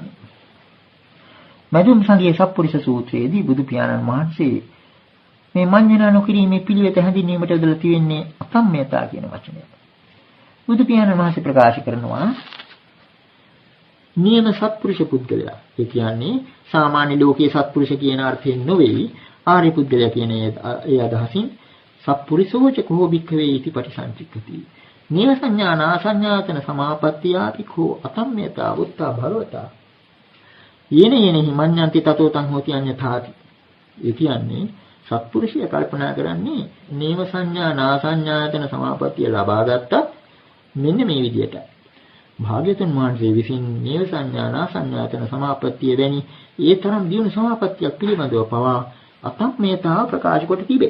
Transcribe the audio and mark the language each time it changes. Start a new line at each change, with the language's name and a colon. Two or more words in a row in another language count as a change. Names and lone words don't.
Sinhala: මදුම් සංගයේ සප්පුරිස සූත්‍රයේදී බුදු පියාණන් වහන්සේ මේ මඤ්ඤණා නොකිරීමේ පිළිවෙත හැඳින්වීමට යොදලා තියෙන්නේ අතම්මයතා කියන වචනය. බුදු පියාණන් වහන්සේ ප්‍රකාශ කරනවා නියම සත්පුරුෂ පුද්ගලයා. ඒ කියන්නේ සාමාන්‍ය ලෝකයේ සත්පුරුෂ කියන අර්ථයෙන් නොවේ ආර්ය පුද්ගලයා කියන ඒ අදහසින්
Pali: සත්පුරුෂෝච කෝ භික්ඛවේ इति පටිසංචික්කති. නේව සංඥා නාසඤ්ඤාතන සමාපත්තියාපි කෝ අතම්මේතා උත්තා භගවතා. යේනෙහි මඤ්ඤන්ති තතෝ තං හෝති අඤ්ඤතාති.
Sinhala: ඒ කියන්නේ සත්පුරුෂය කල්පනා කරන්නේ නේව සංඥා නාසඤ්ඤාතන සමාපත්තිය ලබා ගත්තා මෙන්න මේ විදිහට. භාග්‍යතුන් වහන්සේ විසින් නේව සංඥා නාසඤ්ඤාතන සමාපත්තිය වැනි ඒ තරම් දියුණු සමාපත්තියක් පිළිබඳව පවා අතම්මේතාව ප්‍රකාශ කොට තිබේ.